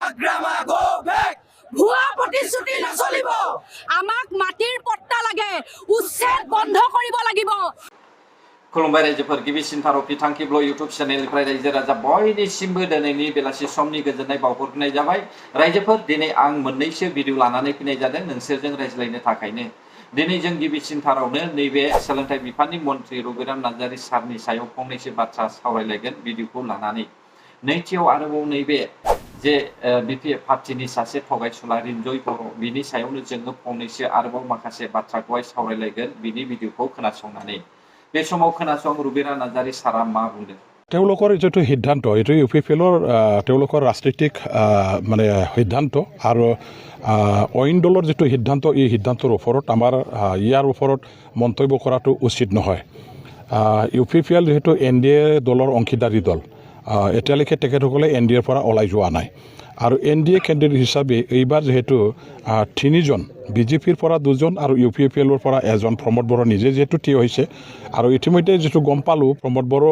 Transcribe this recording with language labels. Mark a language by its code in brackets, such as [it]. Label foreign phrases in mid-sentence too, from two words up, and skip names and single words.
[en] Agrama go back. [as] ভুয়া প্ৰতিশ্ৰুতি নচলিব আমাক মাটিৰ পট্টা লাগে উচ্ছেদ বন্ধ কৰিব লাগিব [brx] खुलुमबाय रायजोफोर गिबिसिन भारत बिथांखि ब्लग इउट्युब चेनेलनिफ्राय रायजो राजा बयनिसिमबो दिनैनि बेलासि समनि गोजोननाय बावहरनाय जाबाय रायजोफोर दिनै आं मोननैसो भिडिअ लानानै फैनाय जादों नोंसोरजों रायज्लायनो थाखायनो दिनै जों गिबिसिन भारतनो नैबे सोलोंथाइ बिफाननि मन्थ्रि रबिराम नार्जारि सारनि सायाव फंनैसो बाथ्रा सावरायलायगोन भिडिअखौ लानानै नैथियाव आरोबाव नैबे जे बिपिएफ पार्टिनि सासे थगायसुला रिन्जय बर' बिनि सायावनो जोङो फंनैसो आरोबाव माखासे बाथ्राखौहाय सावरायलायगोन बिनि भिडिअखौ खोनासंनानै बे समाव खोनासं रबिराम नार्जारि सारा मा बुंदों [as] তেওঁলোকৰ যেটো সিদ্ধান্ত এটো ইউপিপিএলৰ তেওঁলোকৰ ৰাজনৈতিক মানে সিদ্ধান্ত আৰু অইন দলৰ যেটো সিদ্ধান্ত এই সিদ্ধান্তৰ ওপৰত আমাৰ ইয়াৰ ওপৰত মন্তব্য কৰাটো উচিত নহয় ইউপিপিএল যেটো এনডিএ দলৰ অংশীদাৰী দল এতিয়ালৈকে তেখেতসকলে এনডিএৰ পৰা ওলাই যোৱা নাই আৰু এনডিএ কেণ্ডিডেট হিচাপে এইবাৰ যেহেতু তিনিজন বিজেপিৰ পৰা দুজন আৰু ইউপিপিএলৰ পৰা এজন প্ৰমোদ বড়ো নিজে যেহেতু থিয় হৈছে আৰু ইতিমধ্যে যেটো গম পালো প্ৰমোদ বড়ো